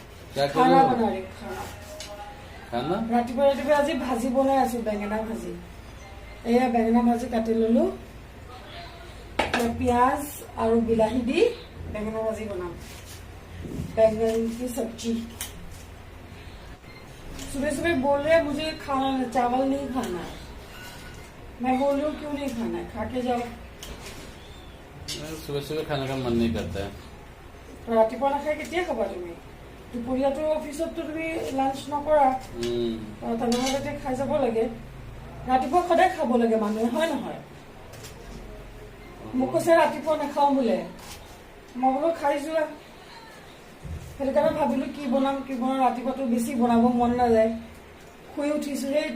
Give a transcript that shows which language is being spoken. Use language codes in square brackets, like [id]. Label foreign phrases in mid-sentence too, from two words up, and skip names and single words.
[hi] क्या कर खाना रहे हो? बना रही खाना खाना [as] ৰাতিপুৱা আজি ভাজি বনাই আছো বেঙেনা ভাজি এয়া বেঙেনা ভাজি কাটি ললো পিয়াজ আৰু বিলাহী দি বেঙেনা ভাজি বনাম [hi] बैंगन की सब्जी सुबह सुबह बोल रहे हैं मुझे खाना चावल नहीं खाना है मैं बोल रही हूँ क्यों नहीं खाना है खा के जाओ सुबह सुबह खाने का मन नहीं करता है [as] ৰাতিপুৱা নাখাই কেতিয়া খাবা তুমি দুপৰীয়াটো অফিচততো তুমি লাঞ্চ নকৰা তেনেহ'লে এতিয়া খাই যাব লাগে ৰাতিপুৱা সদায় খাব লাগে মানুহে হয় নহয় মোক কৈছে ৰাতিপুৱা নাখাওঁ বোলে মই বোলো খাই যোৱা সেইটো কাৰণে ভাবিলো কি বনাম ৰাতিপুৱাটো বেছি বনাব মন নাযায় শুই উঠিছোহে